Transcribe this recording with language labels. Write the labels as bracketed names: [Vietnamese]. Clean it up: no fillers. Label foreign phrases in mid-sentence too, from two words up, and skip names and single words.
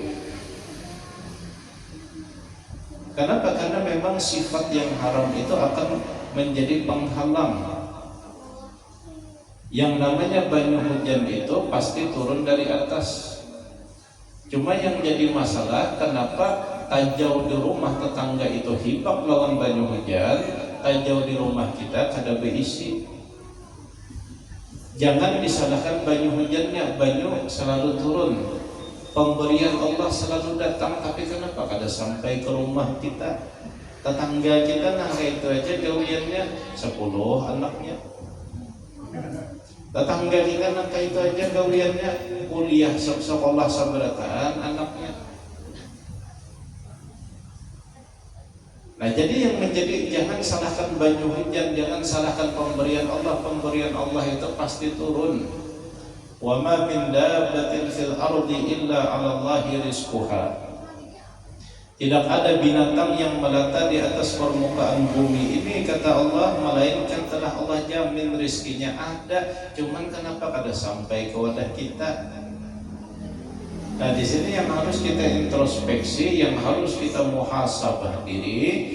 [Indonesian] Kenapa? Karena memang sifat yang haram itu akan menjadi penghalang. Yang namanya banyu hujan itu pasti turun dari atas. Cuma yang jadi masalah, kenapa tajau di rumah tetangga itu [Banjar] hibak lawan banyu [Indonesian] hujan, tajau di rumah kita kada berisi. Jangan disalahkan banyu hujannya, banyu selalu turun. Pemberian Allah selalu datang, tapi kenapa kada sampai ke rumah kita? Tetangga kita nah itu aja gawiannya 10 anaknya. Tetangga kita nah itu aja gawiannya kuliah sekolah sabarataan anaknya. Nah, jadi yang menjadi, jangan salahkan banyu hujan, jangan salahkan pemberian Allah. Pemberian Allah itu pasti turun. [Arabic] وما من دابة في الأرض إلا على الله رزقها. [Indonesian] Tidak ada binatang yang melata di atas permukaan bumi ini, kata Allah, melainkan telah Allah jamin rizkinya ada. Cuman kenapa kada sampai ke wadah kita? Nah, di sini yang harus kita introspeksi, yang harus kita muhasabah diri.